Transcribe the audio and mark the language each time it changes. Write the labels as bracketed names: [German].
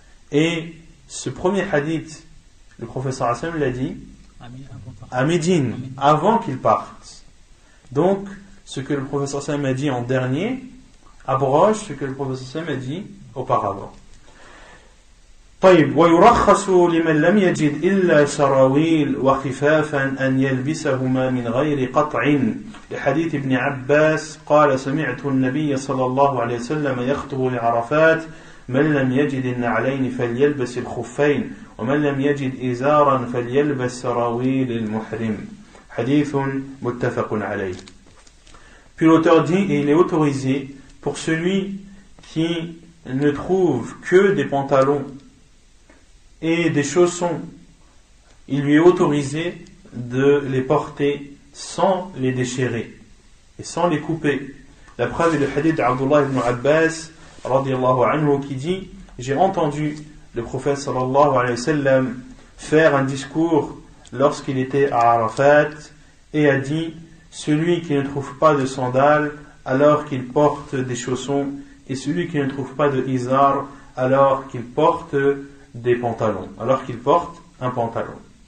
[French] Et ce premier hadith, le professeur Hassan l'a dit à Médine, avant qu'il parte. Donc, ce que le professeur Hassan a dit en dernier abroge ce que le professeur Hassan a dit auparavant. [Arabic] طيب ويرخص لمن لم يجد إلا سراويل وخفافا أن يلبسهما من غير قطع لحديث ابن عباس قال سمعت النبي صلى الله عليه وسلم يخطب لعرفات من لم يجد النعلين فليلبس الخفين ومن لم يجد إزارا فليلبس سراويل المحرم حديث متفق عليه. [French] Puis l'auteur dit, et il est autorisé pour celui qui ne trouve que des pantalons et des chaussons, il lui est autorisé de les porter sans les déchirer et sans les couper. La preuve est le hadith d'Abdullah ibn Abbas radiyallahu anhu qui dit: j'ai entendu le prophète sallallahu alayhi wa sallam faire un discours lorsqu'il était à Arafat et a dit: celui qui ne trouve pas de sandales alors qu'il porte des chaussons, et celui qui ne trouve pas de izar alors qu'il porte des pantalons, alors qu'il porte un pantalon.